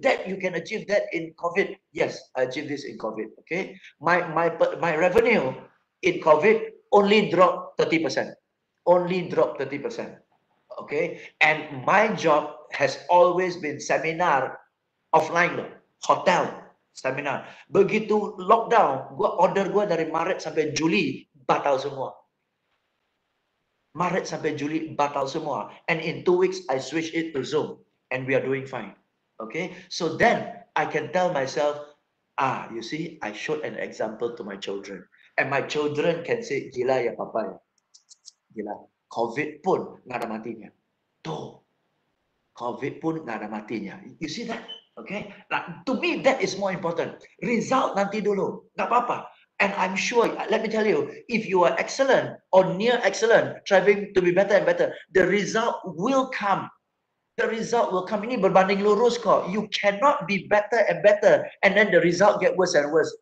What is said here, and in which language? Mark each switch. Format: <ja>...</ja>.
<en>That you can achieve that in COVID. Yes, I achieved this in COVID. Okay. My revenue in COVID only dropped 30%. Only dropped 30%. Okay. And my job has always been seminar offline, hotel seminar.</en> <id>Begitu lockdown, order gua dari Maret sampai Juli batal semua. Maret sampai Juli batal semua.</id> <en>And in 2 weeks, I switch it to Zoom. And we are doing fine. Okay? So then, I can tell myself, you see, I showed an example to my children. And my children can say,</en> <id>gila ya papa ya.</id> <en>Gila.</en> <id>COVID pun nggak ada matinya. Tuh. COVID pun nggak ada matinya.</id> <en>You see that? Okay? Nah, to me, that is more important.</en> <id>Result nanti dulu. Nggak apa-apa.</id> <en>And I'm sure, let me tell you, if you are excellent or near excellent, striving to be better and better, the result will come. The result will come.</en> <id>Ini berbanding lurus kok.</id> <en>You cannot be better and better, and then the result get worse and worse.</en>